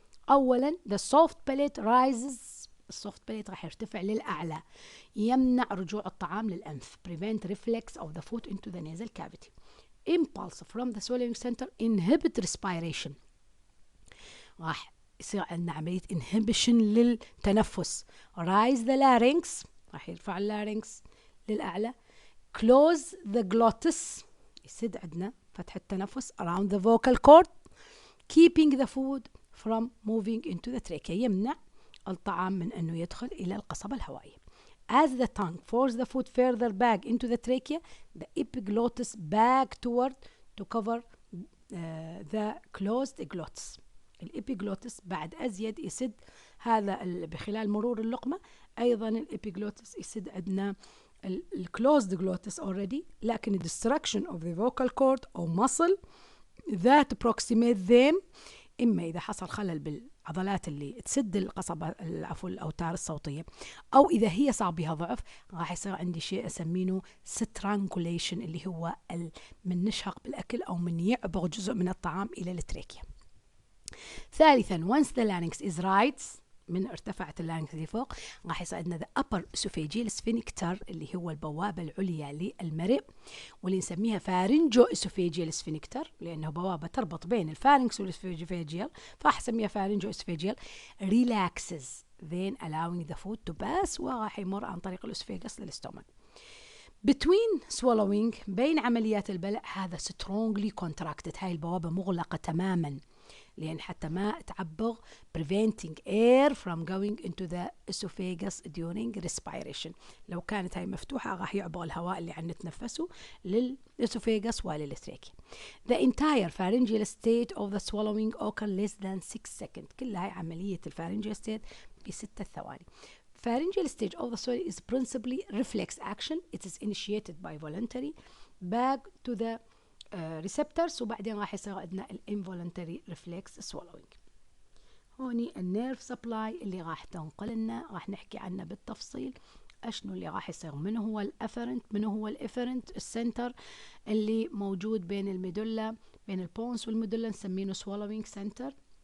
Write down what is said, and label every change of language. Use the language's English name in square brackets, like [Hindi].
[English] أولا the soft palate rises. [Arabic] السوفت باليت راح يرتفع للأعلى، يمنع رجوع الطعام للأنف. [English] prevent reflex of the food into the nasal cavity. impulse from the swallowing center inhibit respiration. [Arabic] راح يصير عندنا عملية inhibition للتنفس. [English] rise the larynx، [Arabic] راح يرفع اللارynx للأعلى. [English] close the glottis، [Arabic] يسد عندنا فتح التنفس [English] around the vocal cord. keeping the food from moving into the trachea، [Arabic] يمنع الطعام من أنه يدخل إلى القصبة الهوائية. [English] As the tongue forces the food further back into the trachea, the epiglottis back toward to cover the closed glottis. [Arabic] الإبيجلوتس بعد أزيد يسد هذا بخلال مرور اللقمة. أيضا الإبيجلوتس يسد عندنا [English] الclosed glottis already، لكن destruction of the vocal cord or muscle that approximate them [Arabic] إما إذا حصل خلل بالعضلات اللي تسد القصبة عفوا الأوتار الصوتية، أو إذا هي صار بها ضعف راح يصير عندي شيء أسمينه strangulation، اللي هو من نشهق بالأكل أو من يعبر جزء من الطعام إلى التراكية. ثالثا [English] once the larynx is right، [Arabic] من ارتفعت اللارنكس لفوق راح يصير عندنا the upper esophageal sphincter اللي هو البوابة العليا للمرئ، واللي نسميها فارنجو esophageal sphincter لأنه بوابة تربط بين الفارنكس والاسوفيجيال، فراح اسميها فارنجو esophageal [English] relaxes then allowing the food to pass، [Arabic] وراح يمر عن طريق الاسوفيجس للستومك. [English] between swallowing بين عمليات البلع هذا strongly contracted، [Arabic] هاي البوابة مغلقة تماما لأن حتى ما تعبر [English] preventing air from going into the esophagus during respiration. [Arabic] لو كانت هاي مفتوحة راح يعبر الهواء اللي عم نتنفسه للإسوفيغس وللتراكية. [English] The entire pharyngeal stage of the swallowing occur less than 6 seconds. [Arabic] كل هاي عملية الفارنجيال state ب6 ثواني. [English] Pharyngeal stage of the swallowing is principally reflex action. It is initiated by voluntary back to the receptors، [Arabic] وبعدين راح يصير عندنا الانفولنتري ريفلكس سوالوينج. هوني النيرف سبلاي اللي راح تنقل لنا، راح نحكي عنه بالتفصيل اشنو اللي راح يصير. من هو الافرنت، من هو الافرنت السنتر اللي موجود بين الميدولا، بين البونس والميدولا نسمينه سوالوينج سنتر.